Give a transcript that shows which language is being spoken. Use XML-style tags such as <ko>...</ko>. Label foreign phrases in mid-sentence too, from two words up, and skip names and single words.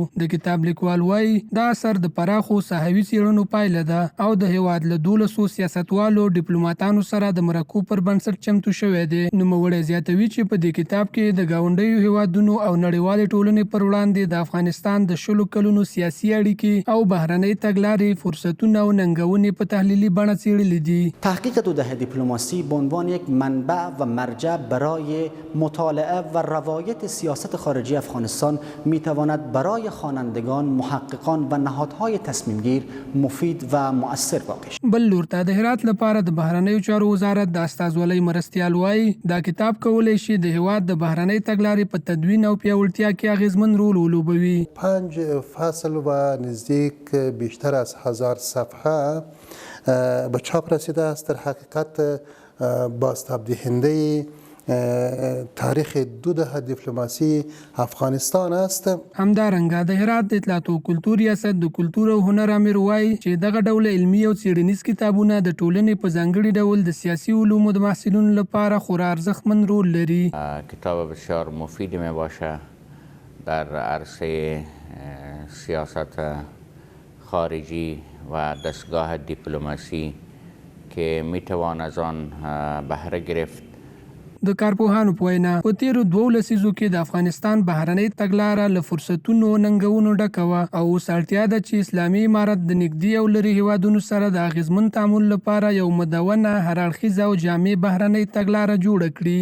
<ps>د کتاب لیکوال وایي دا اثر د پراخو ساحوي څېړنو پایله ده او د هیواد له 12 سیاستوالو ډیپلوماتانو سره د مرکو پر بنسټ چمتو شوی دی. نوموړی زیاتوي چې په دې کتاب کې د ګاونډیو هیوادونو او نړیوالې ټولنې پر وړاندې د افغانستان د 20 کلونو سیاسي اړیکې او بهرنۍ تګلارې، فرصتونه او ننګونې په تحلیلي بڼه څېړلي دي.</ps> <fa>تحقیق 2 دهه دیپلماسی به عنوان یک منبع و مرجع برای مطالعه و روایت سیاست خارجی افغانستان میتواند برای خوانندگان، محققان و نهادهای تصمیمگیر مفید و مؤثر واقع شود.</fa> <ps>بل لور ته د هرات لپاره د بهرنیو چارو وزارت د استازولۍ مرستیال وایي دا کتاب کولی شي د هیواد د بهرنۍ تګلارې په تدوین او پیاوړتیا کې اغیزمن رول ولوبوي.</ps> <fa>5 فصل و نزدیک بیشتر از 1000 صفحه به چاپ رسیده است. در حقیقت بازتاب‌دهنده تاریخ 2 دهه دیپلماسی افغانستان است.</fa> <ps>همدارنګه د هرات د اطلاعات او کلتور ریاست د کلتور او هنر امیر وایي چې دغه ډول علمي او څېړنیز کتابونه د ټولنې په ځانګړي ډول د سیاسي علومو د محصلینو لپاره خورا ارزښتمن رول لري.</ps> <fa>کتاب بسیار مفیدی می باشه در عرصه سیاست خارجی و دستگاه دیپلماسی که میتوان از آن بهره گرفت.</fa> <ps>د کارپوهانو په وینا په تیرو 2 لسیزو کې د افغانستان بهرنۍ تګلاره له فرصتونو ننګونو ډکه وه او اوس اړتیا ده چې اسلامي امارت د نږدې او لرې هیوادونو سره د اغیزمن تعامل لپاره یو مدونه، هر اړخیزه او جامع بهرنۍ تګلاره جوړه کړي.</ps>